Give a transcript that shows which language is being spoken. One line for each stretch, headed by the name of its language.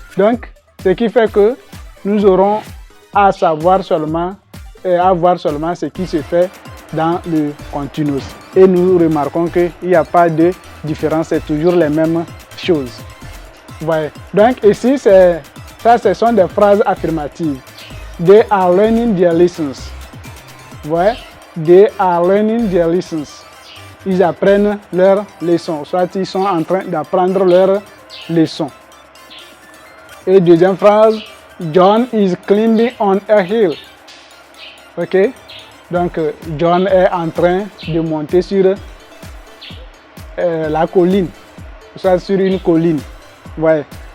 French: Donc, ce qui fait que nous aurons à savoir seulement et à voir seulement ce qui se fait dans le continuous. Et nous remarquons qu'il n'y a pas de différence, c'est toujours les mêmes choses. Voyez. Donc ici, ce sont des phrases affirmatives.
English: They are learning their lessons. Voyez. They are learning their lessons.
French: Ils apprennent leurs leçons, soit ils sont en train d'apprendre leurs leçons. Et deuxième phrase,
English: John is climbing on a hill.
French: Ok, donc John est en train de monter sur la colline, soit sur une colline. Ouais.